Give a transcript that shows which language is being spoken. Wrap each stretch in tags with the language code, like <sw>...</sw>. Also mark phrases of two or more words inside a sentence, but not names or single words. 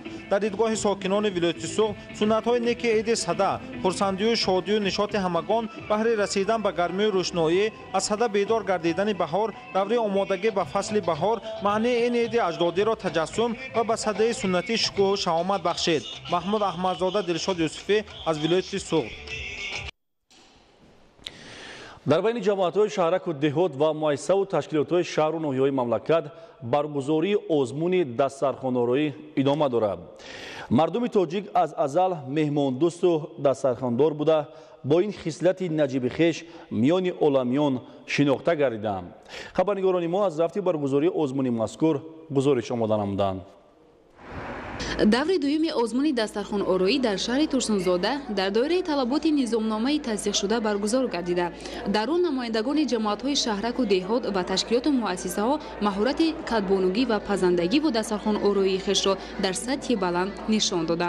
<tg>дар идгоҳи сокинони вилояти суғ суннатҳои неки иди сада хурсандию шодию нишоти ҳамагон баҳри расидан ба гармию рӯшноӣ аз сада бедор гардидани баҳор, даври омодагӣ ба фасли баҳор маънии ин иди аҷдодиро таҷассум ва ба садаи суннатӣ шукӯҳу шаҳомат бахшид. Маҳмуд Аҳмадзода, Дилшод Юсуфӣ аз вилояти суғ. در بین جماعت‌های شهرک و دهات و مؤسسه و تشکیلات‌های شهر و ناحیه‌های مملکت برگزاری آزمون دسترخوان‌آرایی ادامه دارد. مردم تاجیک از ازل مهماندوست و دسترخواندار بوده با این خصلت نجیب خویش میان عالمیان شناخته گردیدند. خبرنگاران ما از رفت برگزاری آزمون مذکور گزارش آماده نمودند. даври дуюми озмуни дастархонороӣ дар шаҳри турсунзода дар доираи талаботи низомномаи тасдиқшуда баргузор гардида дар он намояндагони ҷамоатҳои шаҳраку деҳот ва ташкилоту муассисаҳо маҳорати кадбонугӣ ва пазандагӣ бо дастархонороии хешро дар сатҳи баланд нишон доданд.</tg>